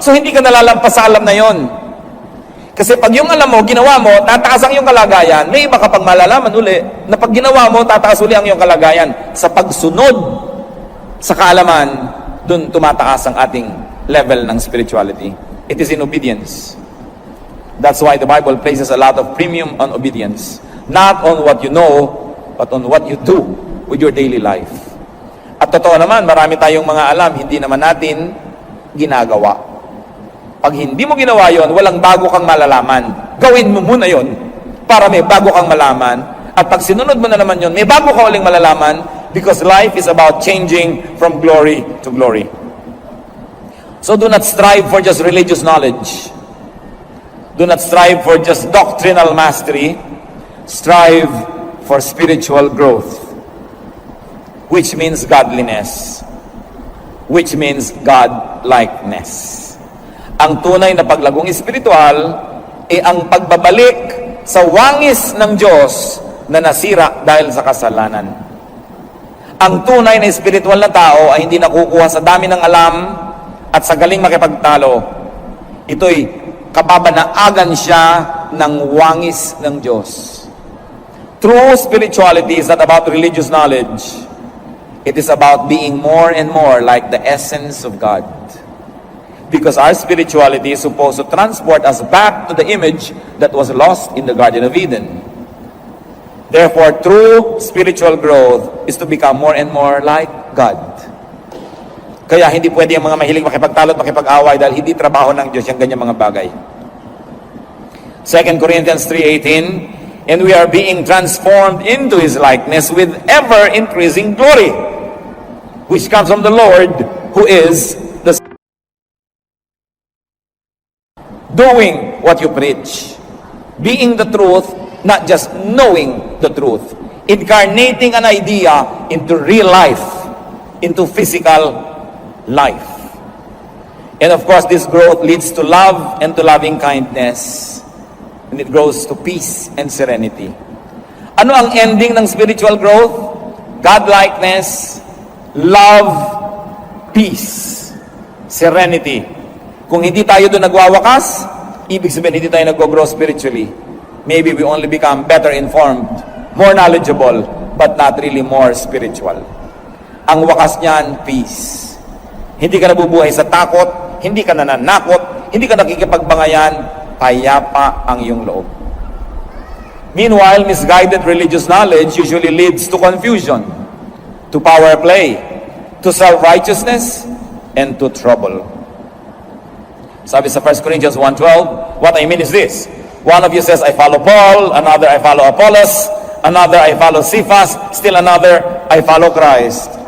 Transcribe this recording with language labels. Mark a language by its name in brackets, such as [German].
[Filipino] So hindi ka nalalampas sa alam na yon. Kasi pag yung alam mo, ginawa mo, tataas ang iyong kalagayan, may iba ka pang malalaman uli, na pag ginawa mo, tataas uli ang iyong kalagayan. Sa pagsunod sa kaalaman, dun tumataas ang ating level ng spirituality. [English] It is in obedience. That's why the Bible places a lot of premium on obedience. Not on what you know, but on what you do with your daily life. [Filipino] At totoo naman, marami tayong mga alam, hindi naman natin ginagawa. Pag hindi mo ginawa yon, walang bago kang malalaman. Gawin mo muna yon para may bago kang malaman. At pag sinunod mo na naman yon, may bago ka uling malalaman [English] because life is about changing from glory to glory. So do not strive for just religious knowledge. Do not strive for just doctrinal mastery. Strive for spiritual growth, which means godliness, which means God-likeness. [Filipino] Ang tunay na paglagong espiritual ay ang pagbabalik sa wangis ng Diyos na nasira dahil sa kasalanan. Ang tunay na espiritual na tao ay hindi nakukuha sa dami ng alam at sa galing makipagtalo. Ito'y kababanaagan siya ng wangis ng Diyos. [English] True spirituality is not about religious knowledge. It is about being more and more like the essence of God. Because our spirituality is supposed to transport us back to the image that was lost in the Garden of Eden. Therefore, true spiritual growth is to become more and more like God. [Filipino] Kaya hindi pwede ang mga mahilig makipagtalo at makipag-away dahil hindi trabaho ng Diyos yung ganyang mga bagay. [English] 2 Corinthians 3:18, and we are being transformed into His likeness with ever-increasing glory, which comes from the Lord, who is the doing what you preach, being the truth, not just knowing the truth, incarnating an idea into real life, into physical life. And of course, this growth leads to love and to loving kindness. and it grows to peace and serenity. [Filipino] Ano ang ending ng [English] spiritual growth? Godlikeness, love, peace, serenity. [Filipino] Kung hindi tayo doon nagwawakas, ibig sabihin hindi tayo nag-grow spiritually. [English] Maybe we only become better informed, more knowledgeable, but not really more spiritual. [Filipino] Ang wakas niyan, peace. Hindi ka nabubuhay sa takot, hindi ka nananakot, hindi ka nakikipagbangayan, payapa ang iyong loob. [English] Meanwhile, misguided religious knowledge usually leads to confusion, to power play, to self-righteousness, and to trouble. [Filipino] Sabi sa [English] 1 Corinthians 1:12, what I mean is this: one of you says, I follow Paul, another, I follow Apollos, another, I follow Cephas, still another, I follow Christ.